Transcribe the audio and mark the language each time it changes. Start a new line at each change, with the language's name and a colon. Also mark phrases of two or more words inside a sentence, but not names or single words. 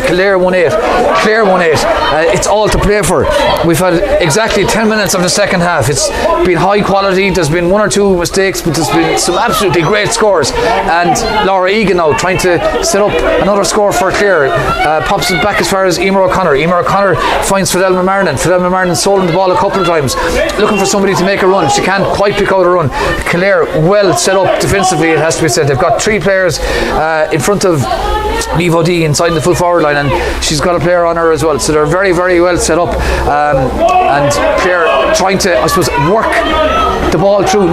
English: Kildare 1-8, Clare 1-8. It's all to play for. We've had exactly 10 minutes of the second half. It's been high quality. There's been 1 or 2 mistakes, but there's been some absolutely great scores, and Laura Egan now trying to set up another score for Clare, pops it back as far as Emer O'Connor. Emer O'Connor finds Fidelma Marnin. Fidelma Marnin sold the ball a couple of times, looking for somebody to make a run. She can't quite pick out a run. Kildare well set up defensively, it has to be said. They've got 3 players in front of Niamh O'Dea inside the full forward line, and she's got a player on her as well, so they're very, very well set up, and Clare trying to, I suppose, work the ball through.